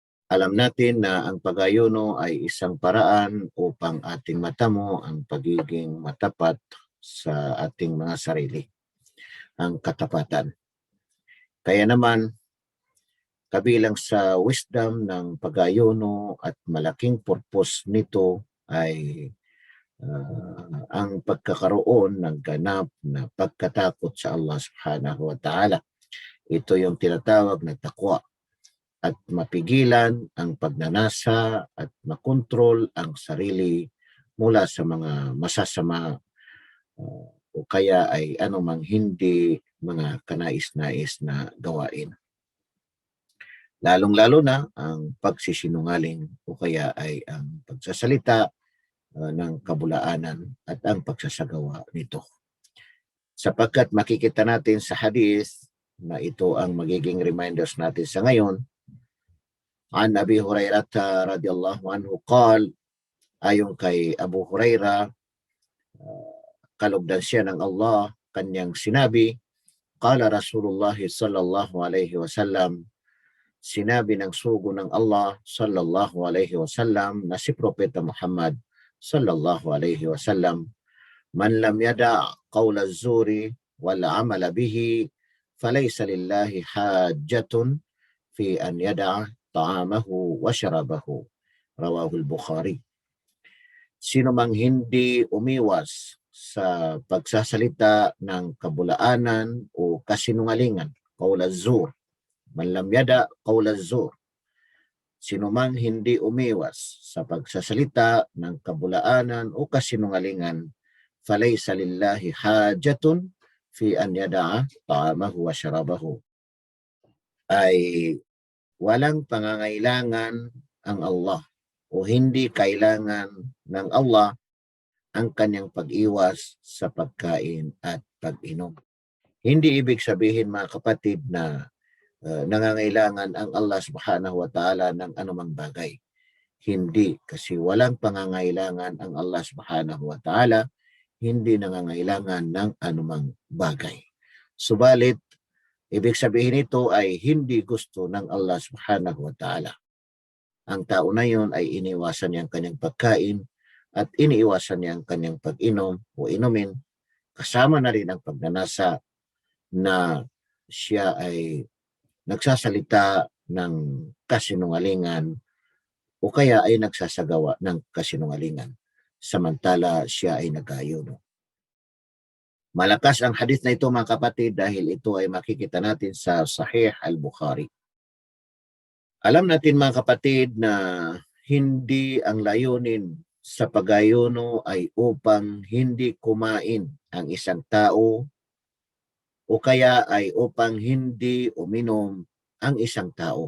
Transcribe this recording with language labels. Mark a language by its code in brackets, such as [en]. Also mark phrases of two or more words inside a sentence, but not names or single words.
[tl] Alam natin na ang pag-ayuno ay isang paraan upang ating matamo ang pagiging matapat sa ating mga sarili, ang katapatan. Kaya naman, kabilang sa wisdom ng pag-ayuno at malaking purpose nito ay ang pagkakaroon ng ganap na pagkatakot sa [ar] الله سبحانه وتعالى. [tl] Ito yung tinatawag na takwa, at mapigilan ang pagnanasa at makontrol ang sarili mula sa mga masasama o kaya ay anumang hindi mga kanais-nais na gawain. Lalong-lalo na ang pagsisinungaling o kaya ay ang pagsasalita ng kabulaanan at ang pagsasagawa nito. Sapagkat makikita natin sa hadith na ito ang magiging reminders natin sa ngayon, [ar] عن أبي هريرة رضي الله عنه قال, [tl] ayon kay Abu Hurairah, kalugdan siya ng Allah, kanyang sinabi, [ar] قال رسول الله صلى الله عليه وسلم, [tl] sinabi ng sugo ng Allah [ar] صلى الله عليه وسلم [tl] na si Propeta Muhammad [ar] صلى الله عليه وسلم, من لم يدع قول الزور والعمل به فليس لله حاجة في أن يدع طعامه وشرابه. رواه البخاري. [tl] Sino mang hindi umiwas sa pagsasalita ng kabulaanan o kasinungalingan, [ar] قول الزور، من لم يدع قول الزور, [tl] sino mang hindi umiwas sa pagsasalita ng kabulaanan o kasinungalingan, [ar] فليس لله حاجة في أن يدع طعامه وشرابه, [tl] ay walang pangangailangan ang Allah o hindi kailangan ng Allah ang kanyang pag-iwas sa pagkain at pag-inom. Hindi ibig sabihin, mga kapatid, na nangangailangan ang [ar] الله سبحانه وتعالى [tl] ng anumang bagay. Hindi, kasi walang pangangailangan ang [ar] الله سبحانه وتعالى, [tl] hindi nangangailangan ng anumang bagay. Subalit, ibig sabihin ito ay hindi gusto ng [ar] الله سبحانه وتعالى. [tl] Ang tao na yun ay iniwasan niya ang kanyang pagkain at iniiwasan niya ang kanyang pag-inom o inumin, kasama na rin ang pagnanasa na siya ay nagsasalita ng kasinungalingan o kaya ay nagsasagawa ng kasinungalingan samantala siya ay nag-ayuno. Malakas ang hadith na ito, mga kapatid, dahil ito ay makikita natin sa Sahih al-Bukhari. Alam natin, mga kapatid, na hindi ang layunin sa pag-ayuno ay upang hindi kumain ang isang tao o kaya ay upang hindi uminom ang isang tao.